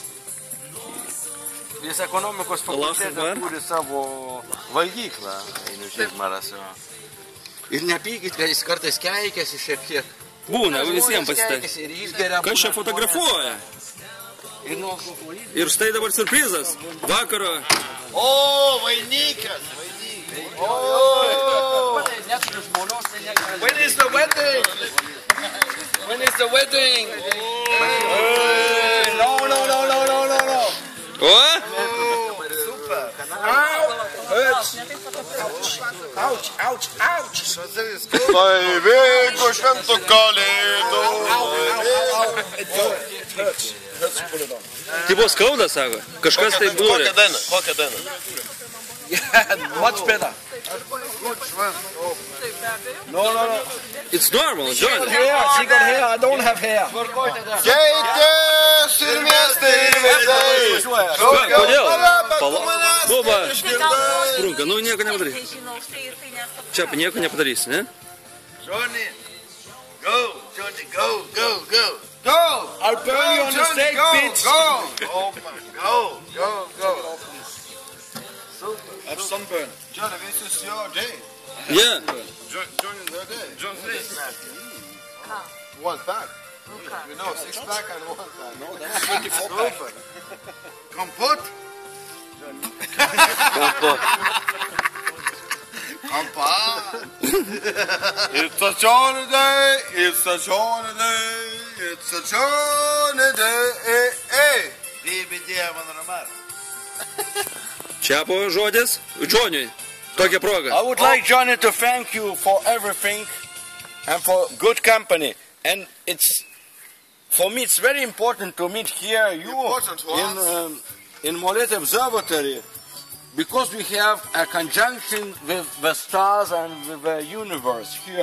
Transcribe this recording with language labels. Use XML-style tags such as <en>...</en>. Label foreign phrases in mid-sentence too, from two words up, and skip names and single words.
<lt>Jis ekonomikos fakultete turi savo valgyklą, Dainius Žigmaras. Ir nepykit, kad jis kartais keikiasi šiek tiek. Būna, visiems pasitaik. Kas čia fotografuoja? Ir štai dabar surprizas. Vakaro. O, vainikas.</lt> <en>When is the wedding? When is the wedding? No. O? Super. Ouch.</en> <lt>Tai vyko šventų kalėdų. Tai buvo skauda, sako. Kažkas tai buvo. Kokią dainą?</lt> <en>Much better. No. It's normal, John. She got hair. I don't have hair.</en> <lt>Keitės ir miestai ir veidai. Kodėl? Boba. Sprunka, nu nieko nepadarys. Čia nieko nepadarys, ne?</lt> <en>Johnny, go. I'll burn you on the stake, bitch. Go. Have sunburn. Johnny, this is your day. Yeah. Johnny, their day. John's day. One pack. You know, 6 pack and 1 pack. No, that's 24 pack.</en> <lt>Kompot? Kompot.</lt> <en>It's a Johnny day. It's a Johnny day. Dėbėdė, man ramar.</en> <lt>Čia po žodis Džoniui. Tokia proga.</lt> <en>I would like Johnny to thank you for everything and for good company. And for me it's very important to meet here in Molete Observatory, because we have a conjunction with the stars and with the universe here.</en>